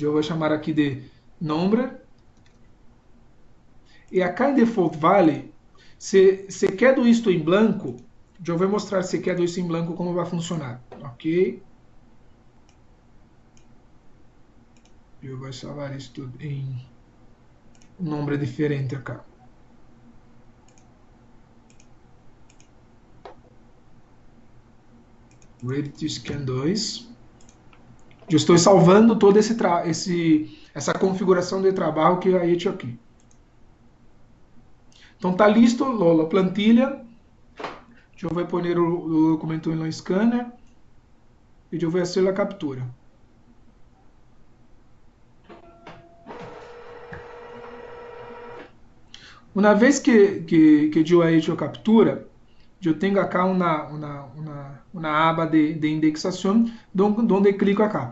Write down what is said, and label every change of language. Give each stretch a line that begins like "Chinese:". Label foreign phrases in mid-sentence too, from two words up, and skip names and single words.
Portuguese: Eu vou chamar aqui de Number. E aqui em
English: Default Value,
Portuguese: se quero isto em branco, eu vou mostrar se quero isso em branco como vai funcionar. Ok? Eu vou salvar isto em um nome diferente acá. Ready to Scan 2. Eu estou salvando toda essa configuração de trabalho que eu
Spanish: he hecho
Portuguese: aqui. Então está listo a plantilha. Eu vou pôr o documento no scanner e eu vou fazer a captura. Uma vez que eu hecho a captura, eu tenho acá uma aba de indexação, onde clico acá.